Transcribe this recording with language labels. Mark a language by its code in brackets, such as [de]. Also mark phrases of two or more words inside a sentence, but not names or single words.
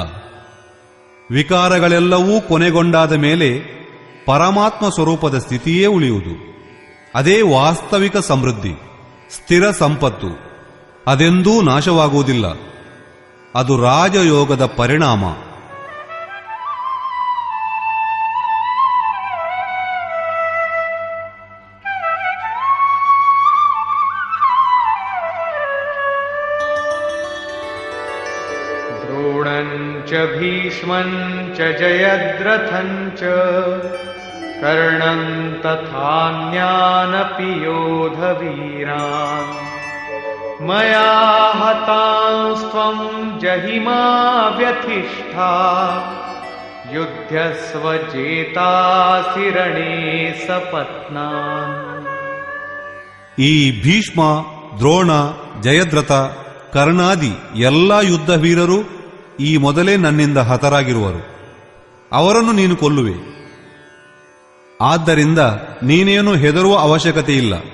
[kn] ವಿಕಾರಗಳೆಲ್ಲವೂ ಕೊನೆಗೊಂಡಾದ ಮೇಲೆ ಪರಮಾತ್ಮ ಸ್ವರೂಪದ ಸ್ಥಿತಿಯೇ ಉಳಿಯುವುದು. ಅದೇ ವಾಸ್ತವಿಕ ಸಮೃದ್ಧಿ, ಸ್ಥಿರ ಸಂಪತ್ತು. ಅದೆಂದೂ ನಾಶವಾಗುವುದಿಲ್ಲ. ಅದು ರಾಜಯೋಗದ ಪರಿಣಾಮ. [sa] द्रोणञ्च भीष्मञ्च जयद्रथञ्च कर्णं तथान्यानपि योधवीरान् मया हतांस्त्वं जहिमा व्यथिष्ठा युध्यस्व जेतासि रणे सपत्नान्. [kn] ಈ ಭೀಷ್ಮ, ದ್ರೋಣ, ಜಯದ್ರಥ, ಕರ್ಣಾದಿ ಎಲ್ಲ ಯುದ್ಧ ವೀರರು ಈ ಮೊದಲೇ ನನ್ನಿಂದ ಹತರಾಗಿರುವರು. ಅವರನ್ನು ನೀನು ಕೊಲ್ಲುವೆ. ಆದ್ದರಿಂದ ನೀನೇನು ಹೆದರುವ ಅವಶ್ಯಕತೆ ಇಲ್ಲ.